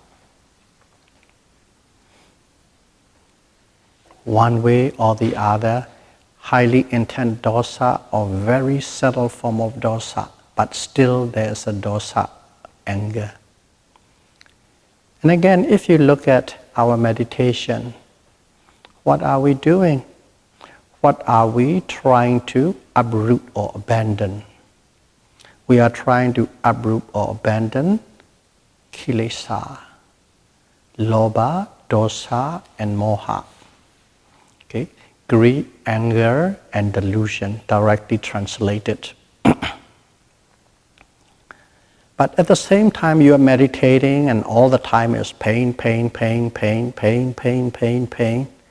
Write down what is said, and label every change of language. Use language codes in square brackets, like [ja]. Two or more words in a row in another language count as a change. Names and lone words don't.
[en] One way or the other, highly intense dosa or very subtle form of dosa, but still there's a dosa, anger. And again, if you look at our meditation, what are we doing? What are we trying to uproot or abandon? We are trying to uproot or abandon [pi] kilesa, lobha, dosa, [en] and moha. Okay? Greed, anger, and delusion, directly translated. But at the same time, you are meditating, and all the time is pain, pain, pain, pain, pain, pain, pain, pain.